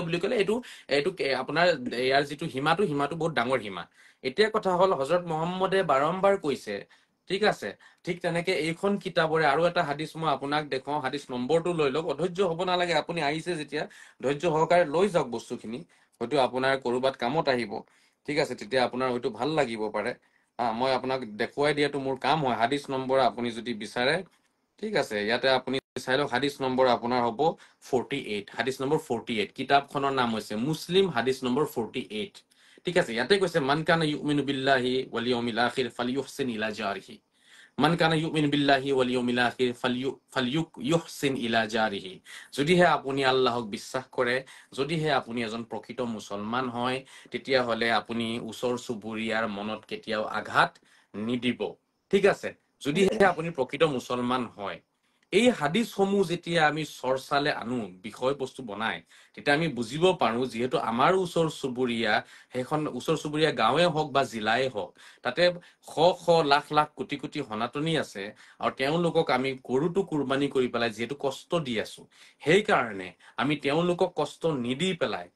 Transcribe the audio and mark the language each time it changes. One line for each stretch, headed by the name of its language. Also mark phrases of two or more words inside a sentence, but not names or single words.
Assamese: বুলি ক'লে এইটো আপোনাৰ ইয়াৰ যিটো সীমাটো বহুত ডাঙৰ সীমা এতিয়া কথা হ'ল হযৰত মুহাম্মদে বাৰম্বাৰ কৈছে ঠিক আছে ঠিক তেনেকে এইখন কিতাপৰে আৰু এটা হাদিছ মই আপোনাক দেখুৱাও হাদিছ নম্বৰটো লৈ লওক অধৈৰ্য হ'ব নালাগে আপুনি আহিছে যেতিয়া ধৈৰ্য সহকাৰে লৈ যাওক বস্তুখিনি হয়তো আপোনাৰ কৰবাত কামত আহিব ঠিক আছে তেতিয়া আপোনাৰ হয়তো ভাল লাগিব পাৰে মই আপোনাক দেখুৱাই দিয়াটো মোৰ কাম হয় হাদিছ নম্বৰ আপুনি যদি বিচাৰে ঠিক আছে ইয়াতে আপুনি চাই লওক হাদিছ নম্বৰ আপোনাৰ হ'ব 48 হাদিছ নম্বৰ 48 কিতাপখনৰ নাম হৈছে মুছলিম হাদিছ নম্বৰ 48 ঠিক আছে ইয়াতে কৈছে
Arabic: من كان يؤمن بالله واليوم الآخر فليحسن إلى جاره من كان يؤمن بالله واليوم الآخر فليحسن إلى جاره
Assamese: যদিহে আপুনি আল্লাহক বিশ্বাস কৰে যদিহে আপুনি এজন প্ৰকৃত মুছলমান হয় তেতিয়াহ'লে আপুনি ওচৰ চুবুৰীয়াৰ মনত কেতিয়াও আঘাত নিদিব ঠিক আছে যদিহে আপুনি প্ৰকৃত মুছলমান হয় এই হাদিছসমূহ যেতিয়া আমি চৰ্চালে আনো বিষয়বস্তু বনাই তেতিয়া আমি বুজিব পাৰো যিহেতু আমাৰ ওচৰ চুবুৰীয়া সেইখন ওচৰ চুবুৰীয়া গাঁৱে হওক বা জিলাই হওক তাতে শ লাখ লাখ কোটি কোটি সনাতনী আছে আৰু তেওঁলোকক আমি গৰুটো কুৰবানী কৰি পেলাই যিহেতু কষ্ট দি আছো সেইকাৰণে আমি তেওঁলোকক কষ্ট নিদি পেলাই